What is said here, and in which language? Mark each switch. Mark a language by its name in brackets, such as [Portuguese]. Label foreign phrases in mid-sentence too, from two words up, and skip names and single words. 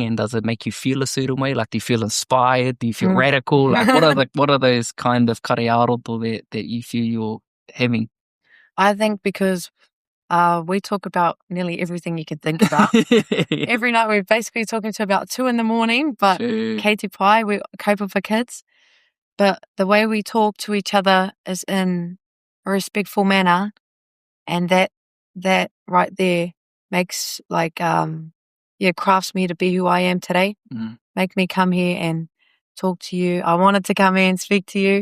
[English] And does it make you feel a certain way? Like, do you feel inspired? Do you feel radical? Like, what are those kind of karaearoto that you feel you're having? I think because we talk about nearly everything you can think about. Every night we're basically talking to about 2 a.m, but [Māori] kei te pai, [English] we kaupapa for kids. But the way we talk to each other is in a respectful manner, and that right there makes crafts me to be who I am today. Make me come here and talk to you. I wanted to come here and speak to you.